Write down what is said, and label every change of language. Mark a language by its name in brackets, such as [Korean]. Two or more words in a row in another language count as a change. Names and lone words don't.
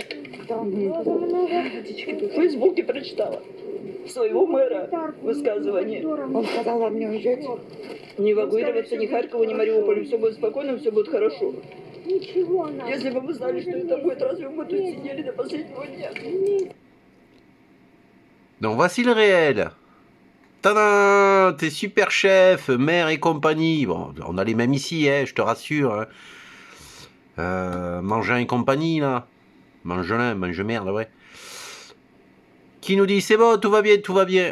[Russian] Там много. В Фейсбуке прочитала своего мэра высказывание. Он сказал вам не уезжать? Не эвакуироваться ни Харькову, ни Мариуполю. Все будет спокойно, все будет хорошо. Ничего, она. Если бы мы знали, что это будет, разве мы тут сидели до последнего дня? [French] Donc voici le réel. Tadam, t'es super chef, maire et compagnie. Bon, on a les mêmes ici, hein, je te rassure. Hein. Mangin et compagnie, là. Mangelin, mange-merde, ouais. Qui nous dit, c'est bon, tout va bien, tout va bien.